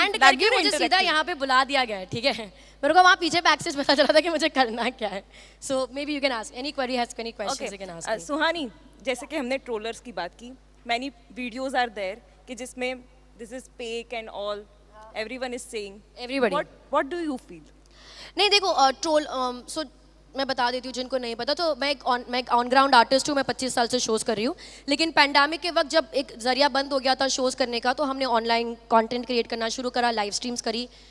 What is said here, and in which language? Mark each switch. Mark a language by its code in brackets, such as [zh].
[hi] land करके मुझे सीधा यहाँ पे बुला दिया गया है, ठीक है? मेरे को वहाँ पीछे बैक स्टेज पता चला था कि मुझे करना क्या है. [en] So maybe you can ask any query, has any questions you can ask me. Suhani, [hi] जैसे कि हमने ट्रोलर्स की बात की, [en] many videos are there [hi] कि जिसमें [en] This is fake and all, everyone is saying, Everybody. What do you feel? [hi] नहीं देखो, ट्रोल सो मैं बता देती हूँ जिनको नहीं पता, तो मैं एक ऑन ग्राउंड आर्टिस्ट हूँ. मैं 25 साल से शोज़ कर रही हूँ, लेकिन पैंडेमिक के वक्त जब एक जरिया बंद हो गया था शोज़ करने का, तो हमने ऑनलाइन कंटेंट क्रिएट करना शुरू करा, लाइव स्ट्रीम्स करी.